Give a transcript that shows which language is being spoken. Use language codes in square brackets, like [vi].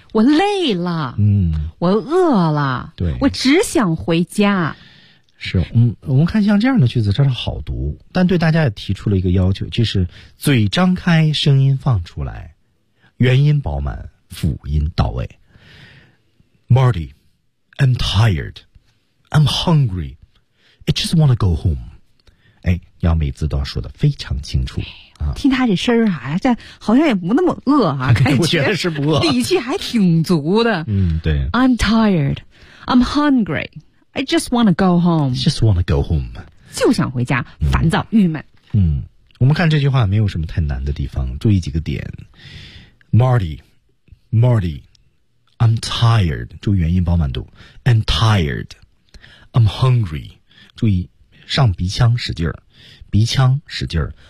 [zh] 我累了，嗯，我饿了，对，我只想回家。是，嗯，我们看像这样的句子，真是好读，但对大家也提出了一个要求，就是嘴张开，声音放出来，元音饱满，辅音到位。 [en] Marty, I'm tired, I'm hungry, I just want to go home. [zh] 哎，要每字都要说得非常清楚啊！听他这声儿啊，这好像也不那么饿啊，感觉我觉得是不饿，力气还挺足的。嗯，对。 [en] I'm tired, I'm hungry, I just want to go home. Just want to go home. [zh] 就想回家，烦躁、郁闷。嗯，我们看这句话没有什么太难的地方，注意几个点。Marty, [en] I'm tired. [zh] 注意元音饱满度。 [en] I'm tired. I'm hungry. [zh] 注意上鼻腔使劲儿，鼻腔使劲儿。